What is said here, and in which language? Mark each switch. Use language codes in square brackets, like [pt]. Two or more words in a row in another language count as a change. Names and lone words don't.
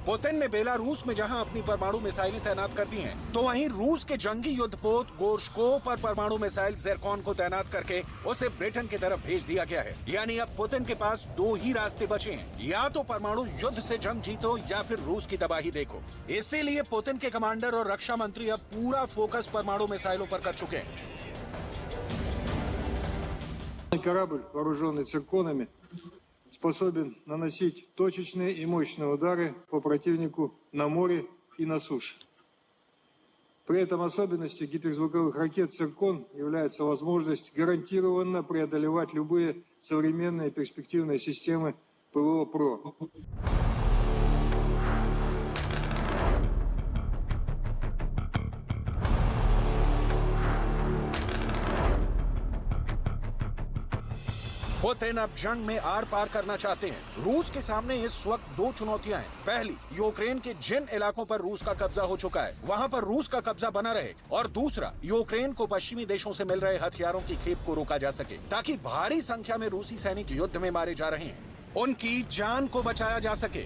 [hi] पुतिन ने बेलारूस में जहां अपनी परमाणु मिसाइलें तैनात कर दी हैं, तो वहीं रूस के जंगी युद्धपोत गोर्शको पर परमाणु मिसाइल ज़िरकॉन को तैनात करके उसे ब्रिटेन की तरफ भेज दिया गया है। यानी अब पुतिन के पास 2 ही रास्ते बचे हैं, या तो परमाणु युद्ध से जंग जीतो या फिर रूस की तबाही देखो। इसीलिए पुतिन के कमांडर और रक्षा मंत्री अब पूरा फोकस परमाणु मिसाइलों पर कर चुके हैं। [ru] Корабль, вооруженный цирконами, способен наносить точечные и мощные удары по противнику на море и на суше. При этом особенностью гиперзвуковых ракет «Циркон» является возможность гарантированно преодолевать любые современные перспективные системы ПВО-ПРО. [hi] पुतिन अब जंग में आर पार करना चाहते हैं। रूस के सामने इस वक्त 2 चुनौतियां हैं। पहली, यूक्रेन के जिन इलाकों पर रूस का कब्जा हो चुका है वहां पर रूस का कब्जा बना रहे, और दूसरा, यूक्रेन को पश्चिमी देशों से मिल रहे हथियारों की खेप को रोका जा सके, ताकि भारी संख्या में रूसी सैनिक युद्ध में मारे जा रहे हैं उनकी जान को बचाया जा सके।